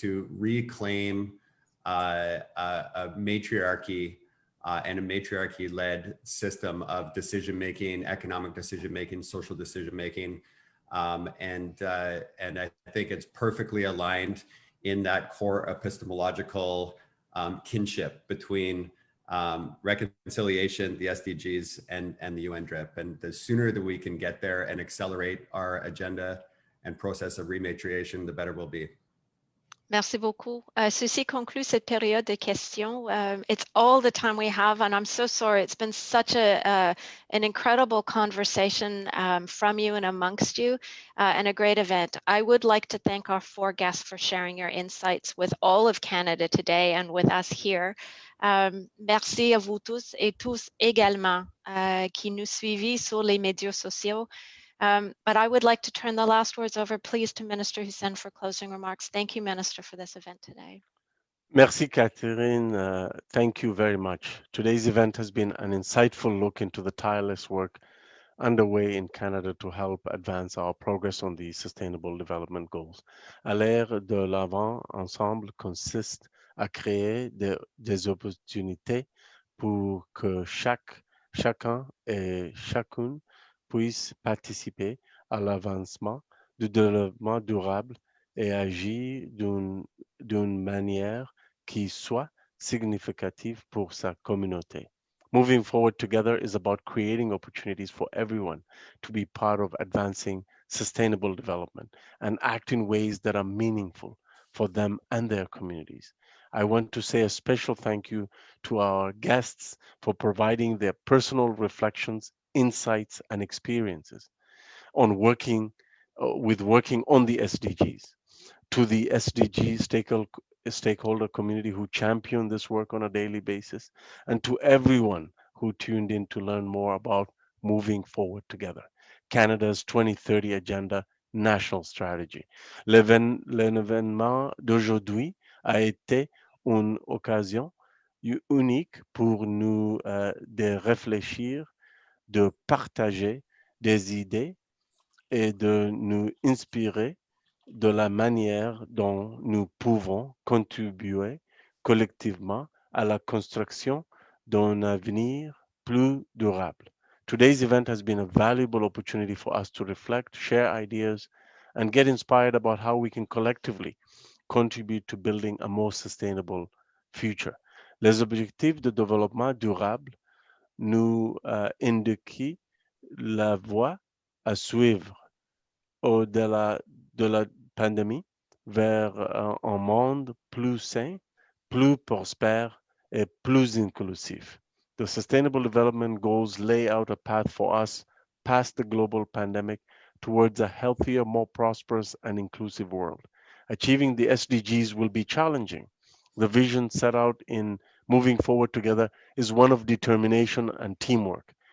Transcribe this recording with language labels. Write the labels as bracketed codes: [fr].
[en] reclaim a matriarchy and a matriarchy-led system of decision-making, economic decision-making, social decision-making, and I think it's perfectly aligned in that core epistemological kinship between reconciliation, the SDGs, and the UN DRIP. And the sooner that we can get there and accelerate our agenda and process of rematriation, the better we'll be. [fr] Merci beaucoup. Ceci conclut cette période de questions. [en] It's all the time we have, and I'm so sorry. It's been such an incredible conversation from you and amongst you, and a great event. I would like to thank our four guests for sharing your insights with all of Canada today and with us here. [fr] Merci à vous tous et tous également qui nous suivez sur les médias sociaux. [en] But I would like to turn the last words over, please, to Minister Hussen for closing remarks. Thank you, Minister, for this event today. [fr] Merci, [en] Catherine. Thank you very much. Today's event has been an insightful look into the tireless work underway in Canada to help advance our progress on the Sustainable Development Goals. [fr] À l'ère de l'avant, ensemble consiste à créer des opportunités pour que chacun et chacune puisse participer à l'avancement du développement durable et agir d'une manière qui soit significative pour sa communauté. [en] Moving forward together is about creating opportunities for everyone to be part of advancing sustainable development and act in ways that are meaningful for them and their communities. I want to say a special thank you to our guests for providing their personal reflections, insights, and experiences on working on the SDGs. To the SDG stakeholder community who champion this work on a daily basis, and to everyone who tuned in to learn more about moving forward together. Canada's 2030 Agenda National Strategy. [fr] L'événement d'aujourd'hui a été une occasion unique pour nous de réfléchir, de partager des idées et de nous inspirer de la manière dont nous pouvons contribuer collectivement à la construction d'un avenir plus durable. [en] Today's event has been a valuable opportunity for us to reflect, share ideas, and get inspired about how we can collectively contribute to building a more sustainable future. [fr] Les objectifs de développement durable nous indiquent la voie à suivre au-delà de la pandémie vers un monde plus sain, plus prospère et plus inclusif. [en] The Sustainable Development Goals lay out a path for us past the global pandemic towards a healthier, more prosperous, and inclusive world. Achieving the SDGs will be challenging. The vision set out in Moving Forward Together is one of determination and teamwork.